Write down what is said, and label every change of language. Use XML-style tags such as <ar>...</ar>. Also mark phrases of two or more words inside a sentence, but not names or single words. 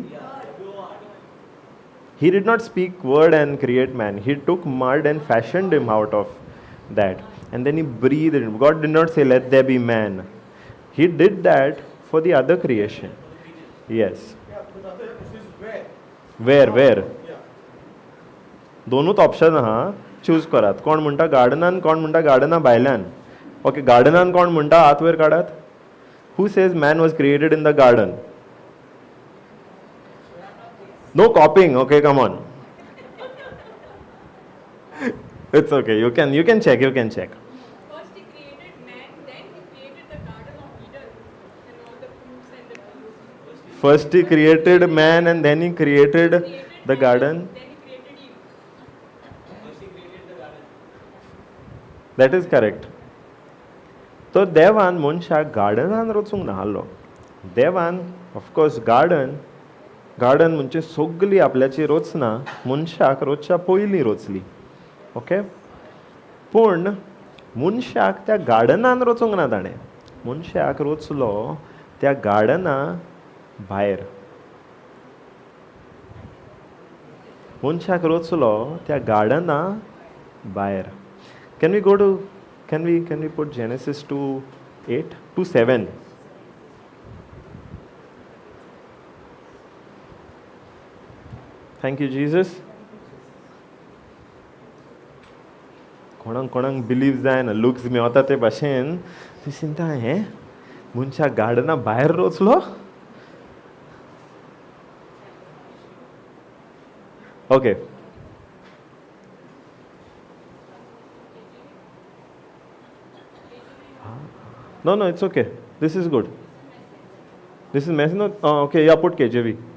<en>He did not speak word and create man. He took mud and fashioned him out of that. And then he breathed in. God did not say, let there be man. He did that for the other creation. Yes. Yeah, but other this is where. Where? Yeah.</en> <kok>दोनूच ऑप्शन आहा, चूज करात. कोण म्हणटा गार्डनान, कोण म्हणटा गार्डना भायल्यान. ओके, गार्डनान कोण म्हणटा हात वयर काडात.</kok> <en>Who says man was created in the garden? No copying, okay, come on. It's okay, you can check. First he created man, then he created the Garden of Eden and all the fruits and the trees. First he created man and then he created the garden. Then he created Eve. That is correct.</en> <kok>तो देवान मनशाक गार्डनान रचूंक नाहल्लो. देवान ऑफकोर्स गार्डन म्हणजे सगळी आपल्याची रचना मनशाक रोजच्या पयलीं रचली. ओके, पूण मनशाक त्या गार्डनान रचूंक ना ताणें. मनशाक रचलो त्या गार्डना भायर. मनशाक रचलो त्या गार्डना भायर.</kok> <en>Can we put Genesis 2:8 to 7? Thank you, Jesus.</en> <kok>कोणाक बिलीव जायना, लुक्स मेवता ते भाशेन ती चिंता हें मनशाक गार्डना भायर रचलो.</kok> <en>ओके, no, it's okay. This is good. This is messy. No, okay, yeah, put KJV.</en>